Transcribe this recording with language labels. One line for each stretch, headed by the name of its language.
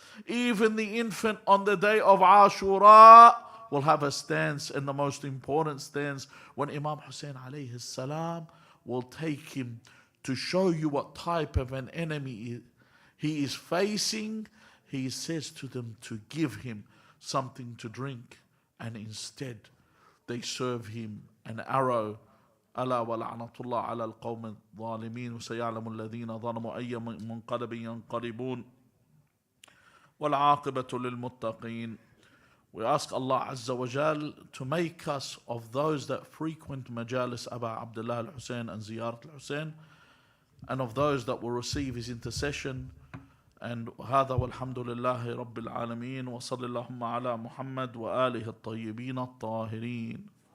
English: Even the infant on the day of Ashura will have a stance, and the most important stance, when Imam Hussein alayhi salam will take him to show you what type of an enemy he is facing. He says to them to give him something to drink, and instead they serve him an arrow.
Arabic: ألا ولعنة الله على القوم الظالمين وسيعلم الذين ظلموا أي منقلب ينقلبون والعاقبة للمتقين.
English: We ask Allah Azza wa Jal to make us of those that frequent Majalis Aba Abdullah Al-Hussein and Ziyarat Al-Hussein, and of those that will receive his intercession.
Arabic: And هذا والحمد لله رب العالمين وصلى اللهم على محمد وآله الطيبين الطاهرين.